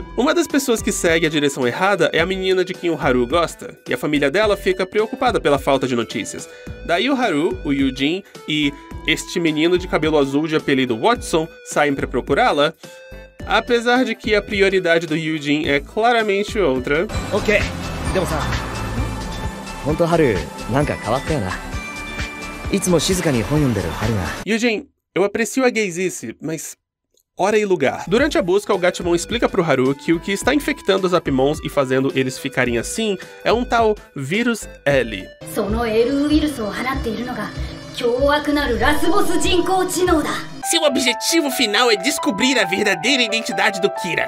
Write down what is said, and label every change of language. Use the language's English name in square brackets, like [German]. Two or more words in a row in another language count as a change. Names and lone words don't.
[Portuguese] Uma das pessoas que segue a direção errada é a menina de quem o Haru gosta, e a família dela fica preocupada pela falta de notícias. Daí o Haru, o Yujin e este menino de cabelo azul de apelido Watson saem pra procurá-la, apesar de que a prioridade do Yujin é claramente outra. [Japanese] Ok, でもさ、本当春なんか変わったよな。いつも静かに本読んでる春が。 [Portuguese] Yujin, eu aprecio a gaysice, mas hora e lugar. Durante a busca, o Gatomon explica pro Haru que o que está infectando os Appmons e fazendo eles ficarem assim é um tal vírus L. Seu objetivo final é descobrir a verdadeira identidade do Kira.